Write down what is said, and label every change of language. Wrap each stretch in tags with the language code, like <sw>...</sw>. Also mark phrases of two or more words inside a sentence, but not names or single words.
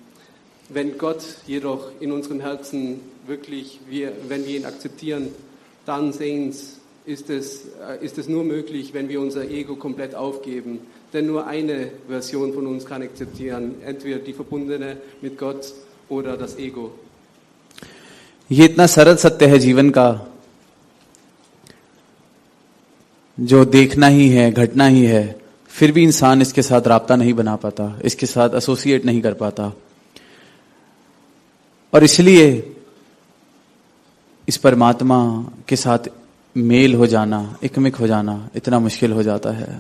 <de>Wenn Gott jedoch in unserem Herzen wirklich, wenn wir ihn akzeptieren, dann ist es nur möglich, wenn wir unser Ego komplett aufgeben. Denn nur eine Version von uns kann akzeptieren, entweder die verbundene mit Gott oder das Ego.</de> <hi>ये इतना सरल सत्य है जीवन का, जो देखना ही है, घटना ही है, फिर भी इंसान इसके साथ राब्ता नहीं बना पाता, इसके साथ एसोसिएट नहीं कर पाता। और इसलिए इस परमात्मा के साथ मेल हो जाना, एकमिक हो जाना इतना मुश्किल हो जाता है।</hi>